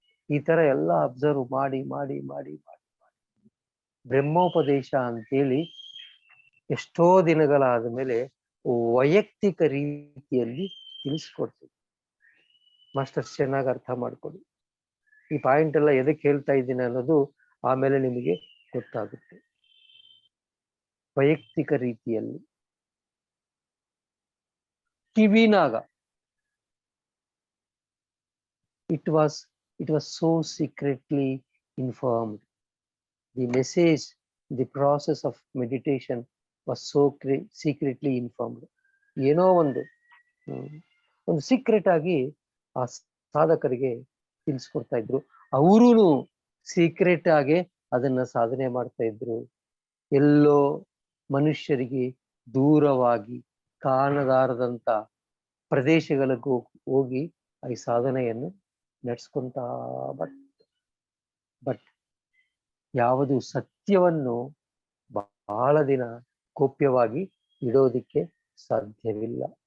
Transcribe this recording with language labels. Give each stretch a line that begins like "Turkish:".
Kannada: ಈ ತರ ಎಲ್ಲ ಅಬ್ಸರ್ವ್ ಮಾಡಿ ಮಾಡಿ ಮಾಡಿ ಮಾಡಿ ಬ್ರಹ್ಮೋಪದೇಶ ಅಂತೇಳಿ ಎಷ್ಟೋ ದಿನಗಳಾದ ಮೇಲೆ ವೈಯಕ್ತಿಕ ರೀತಿಯಲ್ಲಿ ತಿಳಿಸ್ಕೊಡ್ತೀವಿ. ಮಾಸ್ಟರ್ಸ್ ಚೆನ್ನಾಗಿ ಅರ್ಥ ಮಾಡ್ಕೊಳ್ಳಿ. ಈ ಪಾಯಿಂಟ್ ಎಲ್ಲ ಎದಕ್ಕೆ ಹೇಳ್ತಾ ಇದ್ದೀನಿ ಅನ್ನೋದು ಆಮೇಲೆ ನಿಮಗೆ ಗೊತ್ತಾಗುತ್ತೆ. ವೈಯಕ್ತಿಕ ರೀತಿಯಲ್ಲಿ ಕಿವಿನಾಗ
English: it was so secretly informed. The message, the process of meditation was so secretly informed.
Kannada: ಏನೋ ಒಂದು ಸೀಕ್ರೆಟ್ ಆಗಿ ಆ ಸಾಧಕರಿಗೆ ತಿಳಿಸ್ಕೊಡ್ತಾ ಇದ್ರು. ಅವರು ಸೀಕ್ರೆಟ್ ಆಗಿ ಅದನ್ನ ಸಾಧನೆ ಮಾಡ್ತಾ ಇದ್ರು. ಎಲ್ಲೋ ಮನುಷ್ಯರಿಗೆ ದೂರವಾಗಿ ಕಾಣದಾರದಂತ ಪ್ರದೇಶಗಳಿಗೂ ಹೋಗಿ ಈ ಸಾಧನೆಯನ್ನು ನಡೆಸ್ಕೊಂತ ಬಟ್ ಯಾವುದು ಸತ್ಯವನ್ನು ಬಹಳ ದಿನ ಗೋಪ್ಯವಾಗಿ ಇಡೋದಿಕ್ಕೆ ಸಾಧ್ಯವಿಲ್ಲ.